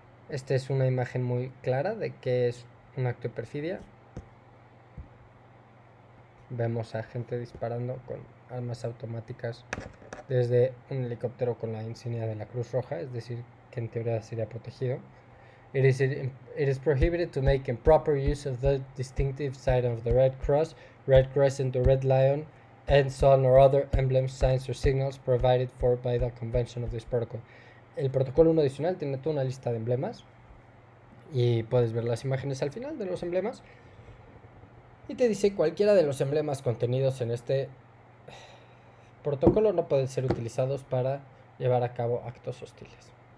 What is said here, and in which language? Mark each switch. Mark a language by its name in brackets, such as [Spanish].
[Spanish] Esta es una imagen muy clara de que es un acto de perfidia. Vemos a gente disparando con armas automáticas desde un helicóptero con la insignia de la Cruz Roja, es decir, que en teoría sería protegido. [English] It is prohibited to make improper use of the distinctive sign of the Red Cross, Red Crescent, the Red Lion, and sun or other emblems, signs or signals provided for by the convention of this protocol. [Spanish] El protocolo 1 adicional tiene toda una lista de emblemas y puedes ver las imágenes al final de los emblemas y te dice cualquiera de los emblemas contenidos en este protocolo no pueden ser utilizados para llevar a cabo actos hostiles.